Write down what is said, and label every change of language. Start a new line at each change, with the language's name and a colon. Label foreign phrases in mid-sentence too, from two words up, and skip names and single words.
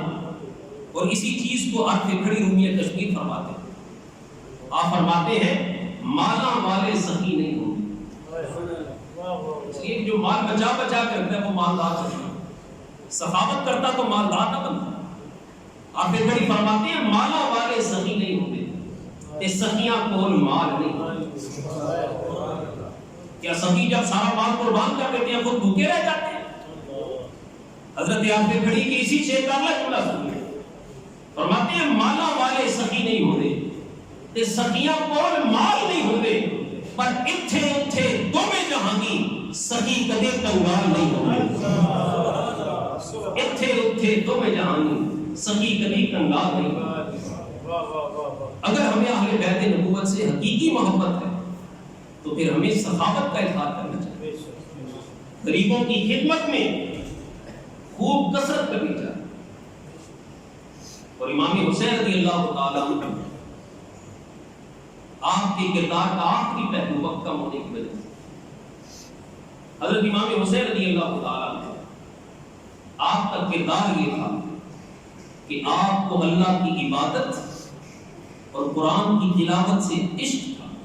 Urdu: اور اسی چیز کو عرف کھڑی رومیہ کشمیر فرماتے ہیں۔ آپ فرماتے ہیں مالا والے سخی نہیں ہوں گے۔ جو مال بچا بچا کرتا ہے وہ مالدار نہیں ہے، سخاوت کرتا تو مالدار نہ بنتا۔ آپ کھڑی فرماتے ہیں مالا والے سخی نہیں ہوں گے،
Punjabi: تے سخیاں کول مال نہیں ہوں گے۔
Urdu: کیا سخی جب سارا مال قربان کر دیتے ہیں خود بھوکے رہ جاتے ہیں؟ حضرت آپ کھڑی کی اسی شعر کا اگلا جملہ سنیے، فرماتے ہیں
Punjabi: مالا والے سخی نہیں ہوندے تے سخیاں کول مال نہیں ہوندے، پر اتھے اتھے دوویں جہانی سخی کدے کنگال نہیں ہوندے۔ اتھے اتھے دوویں جہانی سخی کدے کنگال نہیں ہوندے۔
Urdu: اگر ہمیں اہل بیت نبوت سے حقیقی محبت ہے تو پھر ہمیں سخاوت کا اظہار کرنا چاہیے، غریبوں کی خدمت میں خوب کثرت کرنی چاہیے۔ اور امام حسین رضی اللہ تعالیٰ عنہ آپ کے کردار کا آخری پہلو وقت کم ہونے کی وجہ سے، حضرت امام حسین رضی اللہ تعالیٰ عنہ آپ کا کردار یہ تھا کہ آپ کو اللہ کی عبادت اور قرآن کی تلاوت سے عشق تھا۔